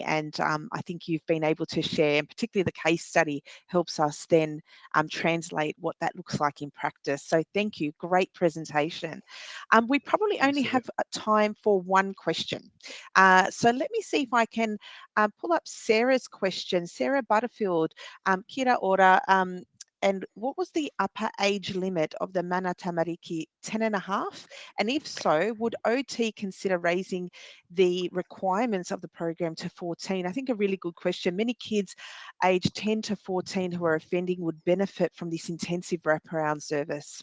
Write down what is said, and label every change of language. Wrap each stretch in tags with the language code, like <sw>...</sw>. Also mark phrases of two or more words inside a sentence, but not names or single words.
<en>And I think you've been able to share, and particularly the case study helps us then translate what that looks like in practice. So thank you. Great presentation. We probably only have time for one question. So let me see if I can pull up Sarah's question. Sarah Butterfield,</en> <mi>kia ora.</mi> <en>And what was the upper age limit of the Mana Tamariki, 10.5? And if so, would OT consider raising the requirements of the program to 14? I think a really good question. Many kids aged 10 to 14 who are offending would benefit from this intensive wraparound service.</en>